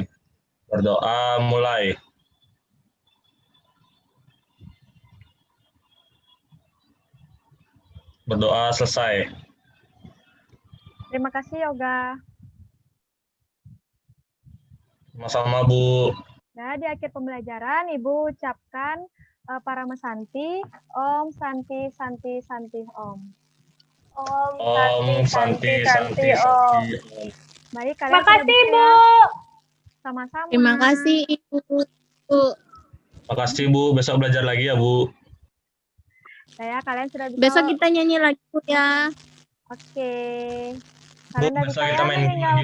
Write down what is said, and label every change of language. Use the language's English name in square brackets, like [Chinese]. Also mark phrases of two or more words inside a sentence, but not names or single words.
[Indonesian] Berdoa mulai. Berdoa selesai. Terima kasih Yoga. Sama-sama, Bu. Nah, di akhir pembelajaran, Ibu ucapkan para mesanti, [Sanskrit] Om Santi Santi Santi Om. Om Santi Santi Om. Santi. [Indonesian] Baik, kalian Makasih, sudah bisa Bu. ya? Sama-sama. Terima kasih, Ibu. Makasih, Bu. Besok belajar lagi ya, Bu. Kalian sudah bisa. Besok kita nyanyi lagi, Bu, ya. Oke. Bu, Kalian sudah besok bisa kita main game lagi, Bu.